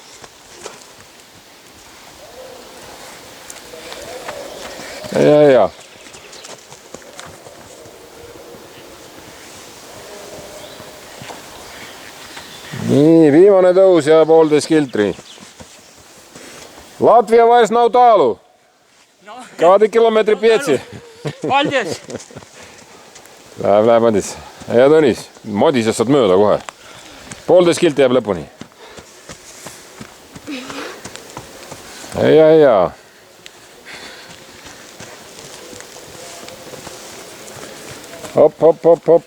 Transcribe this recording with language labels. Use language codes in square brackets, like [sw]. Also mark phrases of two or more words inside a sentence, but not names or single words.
[et] Ja. Nii, viimane tõus ja 1,5 kiltri. [lv] Latvia vairs nav tālu. Kādi kilometri 5? Paldies! [et] Läheb, Madis. Ja Tõnis, Madisest saad mööda kohe. 1,5 kilti jääb lõpuni. Ja. Hop.